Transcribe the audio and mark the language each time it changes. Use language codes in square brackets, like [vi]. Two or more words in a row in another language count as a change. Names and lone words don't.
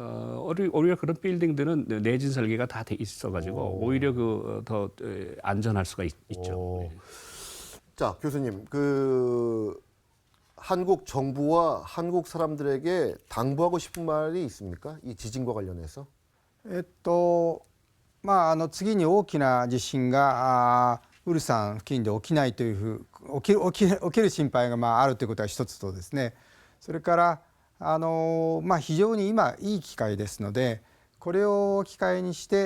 [ko] 오히려 그런 빌딩들은 내진 설계가 다 돼 있어가지고 오히려 더 안전할 수가 있죠. 오. 자, 교수님, 한국 정부와 한국 사람들에게 당부하고 싶은 말이 있습니까? 이 지진과 관련해서? [ja] 次に大きな地震がウルサン付近で起きないという起きる心配があるということが一つとですね、それから非常に今いい機会ですので、これを機会にして